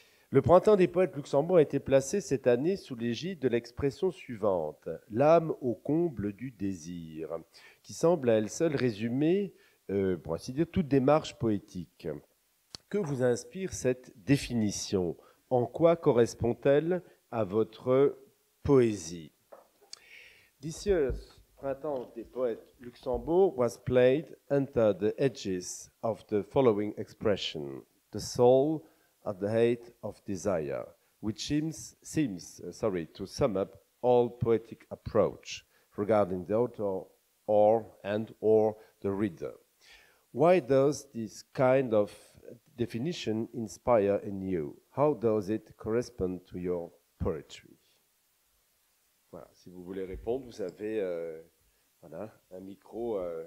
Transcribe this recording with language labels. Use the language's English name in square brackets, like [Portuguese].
[French] Le Printemps des Poètes Luxembourg a été placé cette année sous l'égide de l'expression suivante, l'âme au comble du désir, qui semble à elle seule résumer, pour ainsi dire, toute démarche poétique. Que vous inspire cette définition? En quoi correspond-elle à votre poésie? [English] This year's Printemps des Poètes Luxembourg was played under the edges of the following expression, the soul at the height of desire, which seems to sum up all poetic approach regarding the author or the reader. Why does this kind of definition inspire in you? How does it correspond to your poetry? [French] Voilà, si vous voulez répondre, vous avez voilà, un micro.